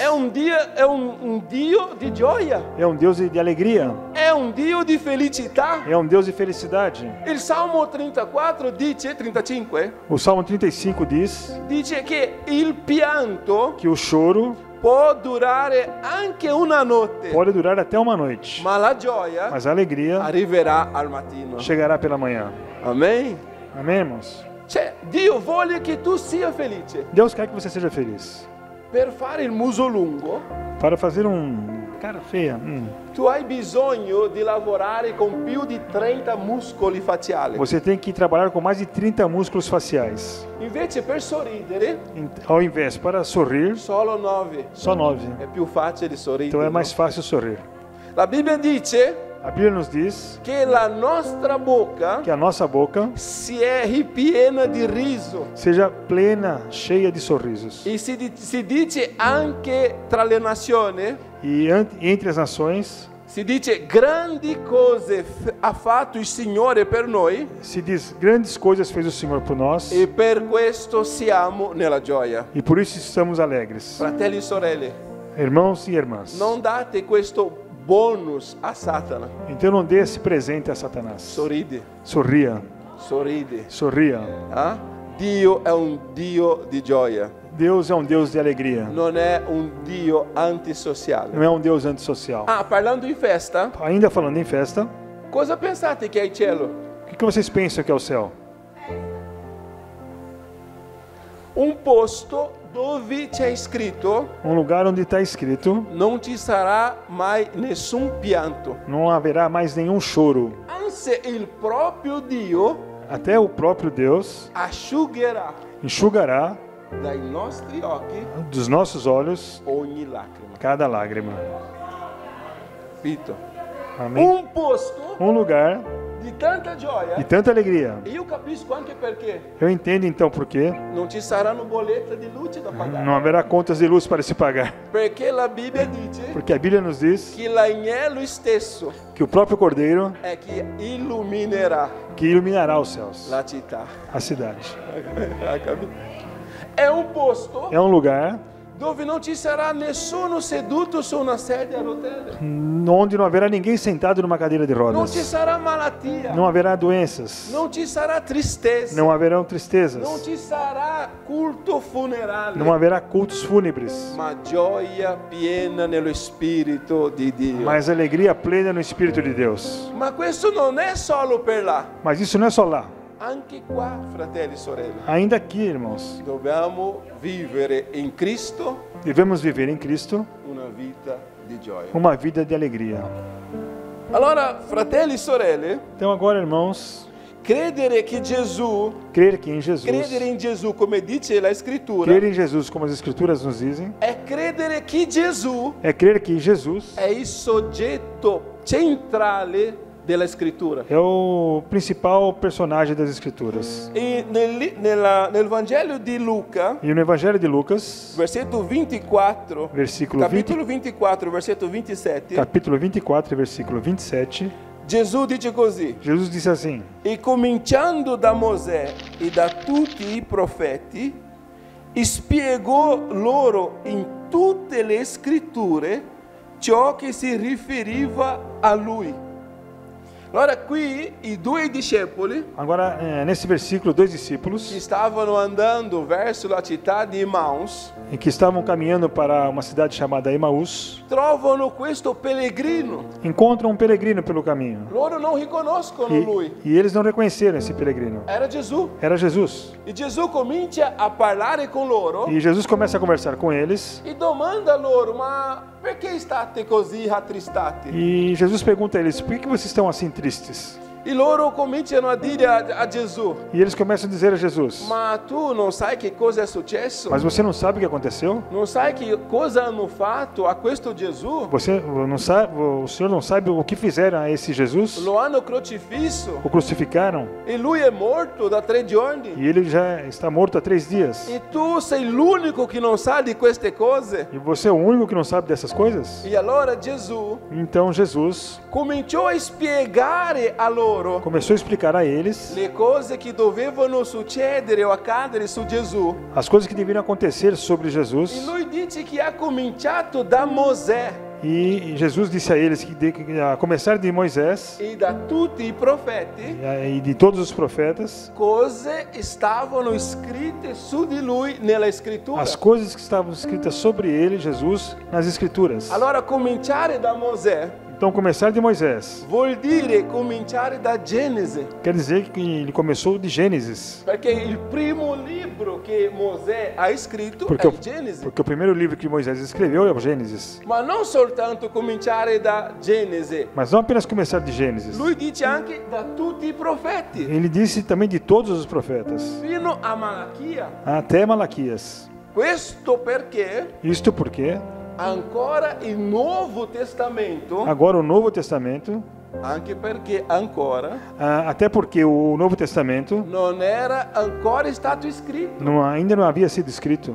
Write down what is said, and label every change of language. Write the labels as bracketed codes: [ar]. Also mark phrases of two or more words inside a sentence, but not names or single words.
[it] È un Dio di gioia. [pt] É um Deus de alegria. [it] È un Dio di felicità. [pt] É um Deus de felicidade. [it] Il Salmo 34 dice, 35, [pt] O Salmo 35 [it] dice che il pianto [pt] que o choro [it] può durare anche una notte, [pt] pode durar até uma noite, [it] ma la gioia [pt] mas a alegria [it] arriverà al mattino. [pt] chegará pela manhã. [it] Amen? [pt] Amém, irmãos? [it] Cioè, Dio vuole che tu sia felice. [pt] Deus quer que você seja feliz. [it] Per fare il muso lungo, [pt] Para fazer cara feia, [it] tu hai bisogno di lavorare con più di 30 muscoli faciali. [pt] você tem que trabalhar com mais de 30 músculos faciais. [it] Invece per sorridere, [pt] Ao invés, para sorrir, [it] solo 9. [pt] só 9. [it] È più facile sorridere. [pt] Então é [it] no? [pt] mais fácil sorrir. [it] La Bibbia dice [pt] A Bíblia nos diz [it] che la nostra bocca [pt] que a nossa boca [it] si è ripiena di riso. [pt] seja plena, cheia de sorrisos. [it] E si dice anche tra le nazioni, [pt] E entre as nações [it] si dice grandi cose ha fatto il Signore per noi [pt] se diz: grandes coisas fez o Senhor por nós [it] e per questo siamo nella gioia. [pt] e por isso estamos alegres. [it] Fratelli e sorelle, [pt] Irmãos e irmãs, [it] non date questo bonus a Satana. [pt] então não dê esse presente a Satanás. [it] Sorridi, [pt] Sorria, [it] sorridi. [pt] sorria. [it] Ah? Dio è un Dio di gioia, [pt] Deus é um Deus de alegria, [it] non è un Dio antisociale. [pt] não é um Deus antissocial. [it] Ah, parlando in festa, [pt] Ainda falando em festa, [it] cosa pensate che è il cielo? [pt] o que vocês pensam que é o céu? [it] Un posto dove c'è scritto [pt] Um lugar onde está escrito: [it] non ci sarà mai nessun pianto. [pt] não haverá mais nenhum choro. [it] Anzi, il proprio Dio [pt] Até o próprio Deus [it] asciugherà [pt] enxugará [it] dai nostri occhi [pt] dos nossos olhos [it] ogni lacrima. [pt] cada lágrima. [it] Capito? [pt] Amém? [it] Un posto [pt] Um lugar [it] di tanta gioia. [pt] de tanta alegria. [it] E io capisco anche perché [pt] Eu entendo então por quê [it] non ci saranno bollette di luce da pagare. [pt] não haverá contas de luz para se pagar. [it] Perché la Bibbia dice [pt] Porque a Bíblia nos diz [it] che l'agnello stesso [pt] que o próprio Cordeiro [it] è che illuminerà [pt] que iluminará os céus, [it] la città. [pt] a cidade. [it] Capito? È un posto [pt] É um lugar [it] dove non ci sarà nessuno seduto su una sedia a rotelle. [pt] onde não haverá ninguém sentado numa cadeira de [it] Non ci [pt] rodas. [it] sarà malattia. [pt] Não haverá doenças. [it] Non ci sarà tristezza. [pt] Não haverão [it] Non [pt] tristezas. [it] ci sarà culto funerale. [pt] Não haverá cultos fúnebres. [it] Ma gioia piena nello spirito di Dio. [pt] Mas alegria plena no Espírito de Deus. [it] Ma questo non è solo per là. [pt] Mas isso não é só lá. [it] Anche qua, fratelli e sorelle, [pt] Ainda aqui, irmãos, [it] dobbiamo vivere in Cristo [pt] devemos viver em Cristo [it] una vita di gioia. [pt] uma vida de alegria. [it] Allora, fratelli e sorelle, [pt] Então agora, irmãos, [it] credere che Gesù, [pt] crer que em Jesus, [it] credere in Gesù, come dice la Scrittura, [pt] crer em Jesus, como as Escrituras nos dizem, [it] è credere che Gesù [pt] é crer que Jesus [it] è il soggetto centrale della Scrittura. [pt] é o principal personagem das Escrituras. [it] E nel Vangelo di Luca, [pt] E no Evangelho de Lucas, [it] versetto 24, [pt] versículo 20, [it] capitolo 24, versetto 27, [pt] capítulo 24, versículo 27, [it] Gesù dice così: [pt] Jesus disse assim: [it] e cominciando da Mosè e da tutti i profeti, spiegò loro in tutte le scritture ciò che si riferiva a lui. Allora qui i due discepoli [pt] agora, nesse versículo, dois [it] che [pt] discípulos [it] stavano andando verso la città di Emmaus [pt] em que estavam caminhando para uma cidade chamada Emaús, [it] trovano questo pellegrino. [pt] encontram um peregrino pelo caminho. [it] Loro non riconoscono lui. [pt] E eles não reconheceram esse peregrino. [it] Era Gesù. [pt] Era Jesus. [it] E Gesù comincia a parlare con loro [pt] E Jesus começa a conversar com eles. [it] e domanda loro: ma perché state così rattristati? [pt] E Jesus pergunta a eles: por que vocês estão assim tristes? [it] E loro cominciano a dire a Gesù: [pt] E eles começam a dizer a Jesus: [it] ma tu non sai che cosa è successo? [pt] mas você não sabe o que aconteceu? [it] Non sai che cosa hanno fatto a questo Gesù? [pt] Você não sabe, o Senhor não sabe o que fizeram a esse Jesus? [it] Lo hanno crocifisso [pt] O crucificaram [it] e lui è morto da 3 giorni. [pt] e ele já está morto há 3 dias. [it] E tu sei l'unico che non sa di queste cose. [pt] E você é o único que não sabe dessas coisas? [it] E allora Gesù [pt] Então Jesus [it] cominciò a spiegare a loro [pt] começou a explicar a eles [it] le cose che dovevano succedere o accadere su Gesù. [pt] as coisas que deveriam acontecer sobre [it] E [pt] Jesus. [it] lui dice che ha cominciato da Mosè [pt] E Jesus disse a eles que a começar de Moisés [it] e da tutti i profeti [pt] e de todos os profetas, [it] cose stavano scritte su di lui nella scrittura. [pt] as coisas que estavam escritas sobre ele, Jesus, nas Escrituras. [it] Allora cominciare da Mosè [pt] Então, começar de Moisés [it] vuol dire cominciare da Genesi, [pt] quer dizer que ele começou de Gênesis, [it] perché il primo libro che Mosè ha scritto [pt] porque [it] è [pt] o, [it] il Genesi. [pt] porque o primeiro livro que Moisés escreveu é o Gênesis. [it] Ma non soltanto cominciare da Genesi, [pt] Mas não apenas começar de Gênesis. [it] lui dice anche da tutti i profeti, [pt] Ele disse também de todos os profetas, [it] fino a Malachia. [pt] até Malaquias. [it] Questo perché [pt] Isto porque [it] ancora il Nuovo Testamento, [pt] agora o Novo Testamento, [it] anche perché ancora [pt] até porque o Novo Testamento [it] non era ancora stato scritto. [pt] ainda não havia sido escrito.